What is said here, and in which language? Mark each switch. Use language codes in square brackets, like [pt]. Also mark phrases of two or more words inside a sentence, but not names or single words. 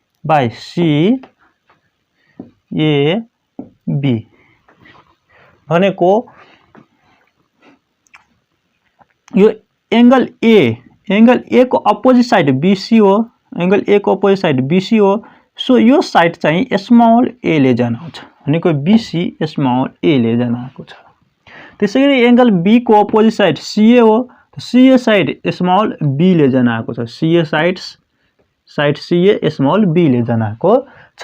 [ne] बाई CAB भनेको यो एंगल ए को [en] opposite side BC [ne] हो, एंगल ए को [en] opposite side BC [ne] हो। सो यो साइड चाहिँ [en] small a [ne] ले जनाउँछ भनेको BC [en] small a [ne] ले जनाएको छ। त्यसैगरी एंगल B को [en] opposite side CA [ne] हो, CA साइड [en] small B [ne] ले जनाएको छ, CA साइड CA [en] small B [ne] ले जनाएको छ।